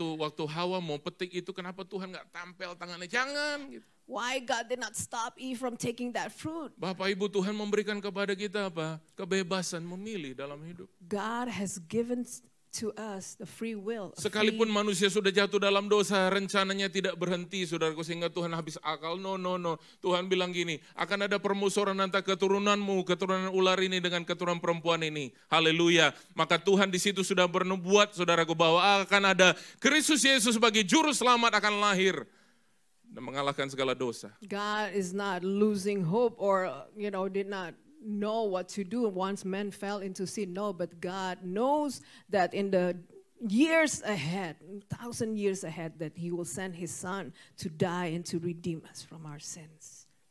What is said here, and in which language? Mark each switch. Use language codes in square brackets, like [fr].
[id] Waktu Hawa mau petik itu, kenapa Tuhan nggak tampil tangannya? Jangan. Gitu. [en] Why God did not stop Eve from taking that fruit? [id] Bapak Ibu, Tuhan memberikan kepada kita apa? Kebebasan memilih dalam hidup. [en] God has given to us the free will. [id] Sekalipun manusia sudah jatuh dalam dosa, rencananya tidak berhenti, saudaraku, sehingga Tuhan habis akal. No. Tuhan bilang gini, akan ada permusuhan antara keturunanmu, keturunan ular ini dengan keturunan perempuan ini. Haleluya. Maka Tuhan di situ sudah bernubuat, saudaraku, bahwa akan ada Kristus Yesus sebagai juru selamat akan lahir dan mengalahkan segala dosa. [en] God is not losing hope or, did not know what to do once men fell into sin. No, but God knows that in the years ahead, 1,000 years ahead, that He will send His Son to die and to redeem us from our sins.